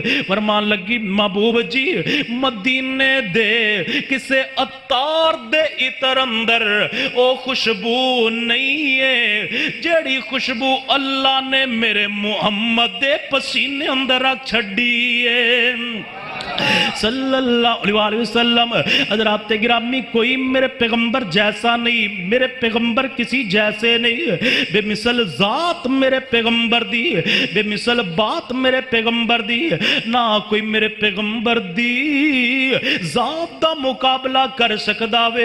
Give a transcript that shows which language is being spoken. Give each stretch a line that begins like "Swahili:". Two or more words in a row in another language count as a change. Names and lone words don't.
Punjabi: فرمان لگے محبوب جی مدینے دے کسے عطار دے عطر اندر او خوشبو نہیں اے جیہڑی خوشبو اللہ نے میرے محمد دے پسینے اندر رکھ چھڈی اے
Arabic: صلى الله عليه وسلم.
Urdu: حضرات گرامی کوئی میرے پیغمبر جیسا نہیں، میرے پیغمبر کسی جیسے نہیں.
Punjabi: بے مثل ذات میرے پیغمبر دی، بے مثل بات میرے پیغمبر دی. نہ کوئی میرے پیغمبر دی ذات دا مقابلہ کر سکدا وے.